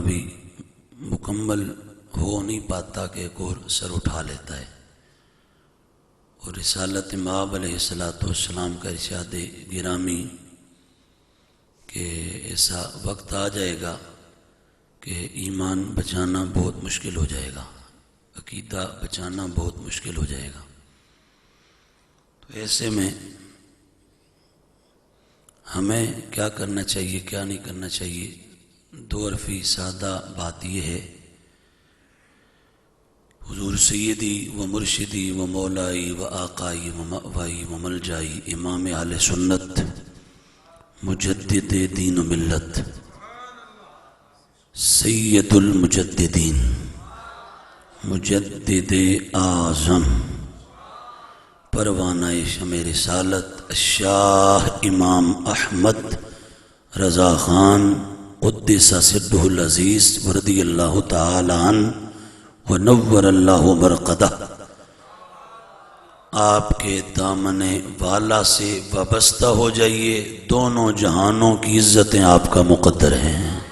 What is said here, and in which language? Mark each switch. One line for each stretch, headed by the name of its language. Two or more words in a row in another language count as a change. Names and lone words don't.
Urdu: بھی مکمل ہو نہیں پاتا کہ ایک اور سر اٹھا لیتا ہے، اور رسالت مآب
Arabic: علیہ السلام
Urdu: کا ارشاد گرامی کہ ایسا وقت آ جائے گا کہ ایمان بچانا بہت مشکل ہو جائے گا، عقیدہ بچانا بہت مشکل ہو جائے گا۔ تو ایسے میں ہمیں کیا کرنا چاہیے، کیا نہیں کرنا چاہیے، دو عرفی سادہ بات یہ ہے، حضور
Arabic: سیدی و مرشدی و مولائی و آقائی و مأوائی و ملجائی
Urdu: امام اہل سنت مجدد دین و ملت
Arabic: سید المجددین
Urdu: مجدد اعظم پروانہ شمع رسالت شاہ امام احمد رضا خان
Arabic: قدس سرہ العزیز رضی اللہ تعالی عنہ ونور اللہ مرقدہ،
Urdu: آپ کے دامن والا سے وابستہ ہو جائیے، دونوں جہانوں کی عزتیں آپ کا مقدر ہیں۔